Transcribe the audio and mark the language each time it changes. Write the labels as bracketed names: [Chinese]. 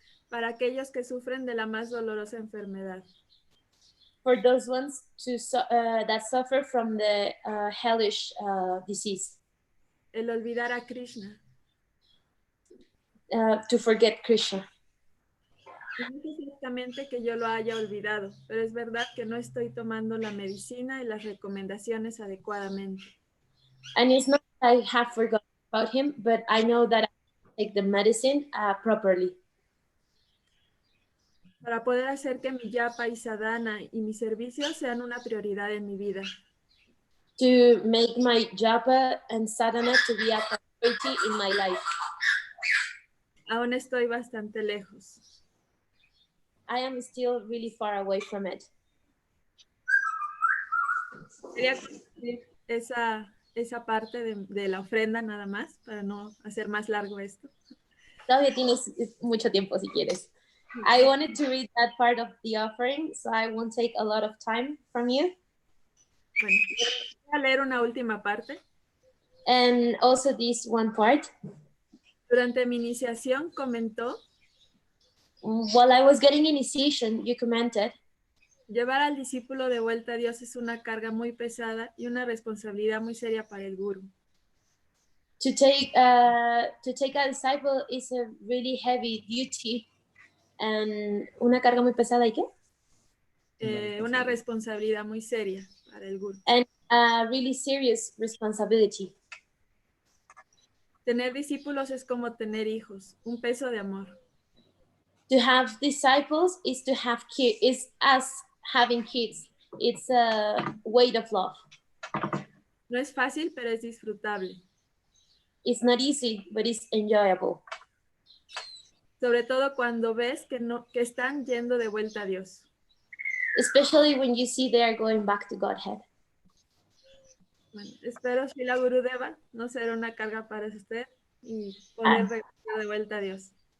[Spanish] Para aquellos que sufren de la más dolorosa enfermedad. [English] for those ones that suffer from the hellish disease, [Spanish] El olvidar a Krishna. [English] to forget Krishna. [Spanish] No es exactamente que yo lo haya olvidado, pero es verdad que no estoy tomando la medicina y las recomendaciones adecuadamente. [English] And it's not that I have forgotten about him, but I know that I take the medicine properly. [Spanish] Para poder hacer que mi yapa y sadhana y mi servicio sean una prioridad en mi vida. [English] To make my japa and sadhana to be a priority in my life. [Spanish] Aún estoy bastante lejos. [English] I am still really far away from it. [Spanish] Quería compartir esa parte de la ofrenda nada más, para no hacer más largo esto. Todavía tienes mucho tiempo si quieres. [English] I wanted to read that part of the offering, so I won't take a lot of time from you. [Spanish] Bueno, voy a leer una última parte. [English] And also this one part. [Spanish] Durante mi iniciación comentó, [English] While I was getting initiation, you commented, [Spanish] llevar al discípulo de vuelta a Dios es una carga muy pesada y una responsabilidad muy seria para el guru. [English] to take a disciple is a really heavy duty and [Spanish] una carga muy pesada, ¿y qué? Una responsabilidad muy seria para el guru. [English] And a really serious responsibility. [Spanish] Tener discípulos es como tener hijos, un peso de amor. [English] To have disciples is to have kids, is as having kids. It's a weight of love. [Spanish] No es fácil, pero es disfrutable. [English] It's not easy, but it's enjoyable. [Spanish] Sobre todo cuando ves que están yendo de vuelta a Dios. [English] Especially when you see they are going back to Godhead. [Spanish] Bueno, espero Srila Gurudeva no será una carga para usted y poder regresar de vuelta a Dios.